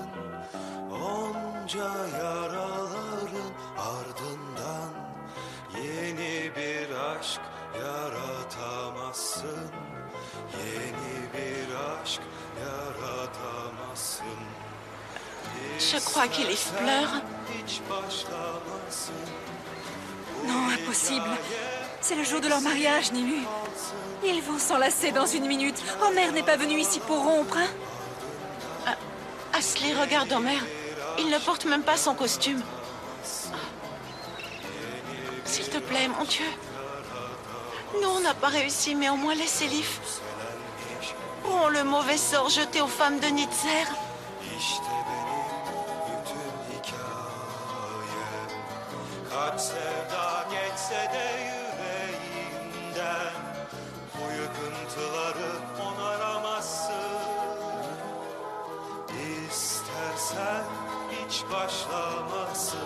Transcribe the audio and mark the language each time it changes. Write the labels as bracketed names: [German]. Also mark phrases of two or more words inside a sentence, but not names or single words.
[Turkish] Onca yaraların ardından yeni bir aşk yaratamazsın. Yeni bir aşk yaratamazsın. [French] Je crois qu'Elif pleure. [Turkish] Hiç başlamasın. [French] Non, impossible. C'est le jour de leur mariage, Ninu. Ils vont s'enlacer dans une minute. Homer n'est pas venu ici pour rompre, hein? Ashley, regarde Homer. Il ne porte même pas son costume. S'il te plaît, mon Dieu. Nous, on n'a pas réussi, mais au moins laisse Elif. Oh, le mauvais sort jeté aux femmes de Nitzer. [Turkish] İşte benim bütün hikayem. Kaç sevda geçse de yüreğimden, bu yıkıntıları onaramazsın. İstersen hiç başlamasın.